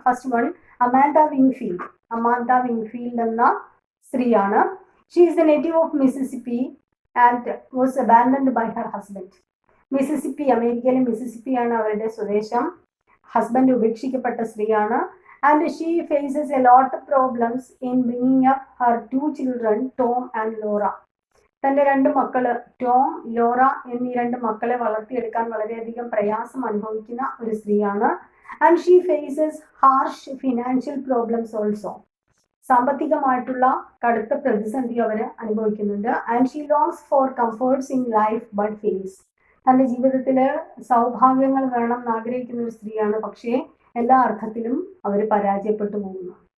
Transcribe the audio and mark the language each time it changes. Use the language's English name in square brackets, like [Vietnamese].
[English] first one, [Malayalam] അമാന്ത വിങ്ഫീൽഡ്. അമാന്ത വിങ്ഫീൽഡ് എന്ന സ്ത്രീയാണ്. [English] She is the native of Mississippi and was abandoned by her husband. [Malayalam] Mississippi, അമേരിക്കയിലെ മിസിസിപ്പിയാണ് അവരുടെ സ്വദേശം. ഹസ്ബൻഡ് ഉപേക്ഷിക്കപ്പെട്ട സ്ത്രീയാണ്. [English] And she faces a lot of problems in bringing up her two children, Tom and Laura. [Malayalam] തൻ്റെ രണ്ട് മക്കള് ടോം, ലോറ എന്നീ രണ്ട് മക്കളെ വളർത്തിയെടുക്കാൻ വളരെയധികം പ്രയാസം അനുഭവിക്കുന്ന ഒരു സ്ത്രീയാണ്. [English] And she faces harsh financial problems also. [Malayalam] സാമ്പത്തികമായിട്ടുള്ള കടുത്ത പ്രതിസന്ധി അവർ അനുഭവിക്കുന്നുണ്ട്. [English] And she longs for comforts in life but fails. [Malayalam] തൻ്റെ ജീവിതത്തിൽ സൗഭാഗ്യങ്ങൾ വേണം എന്ന് ആഗ്രഹിക്കുന്ന ഒരു സ്ത്രീയാണ്, പക്ഷേ എല്ലാ അർത്ഥത്തിലും അവർ പരാജയപ്പെട്ടു പോകുന്നു.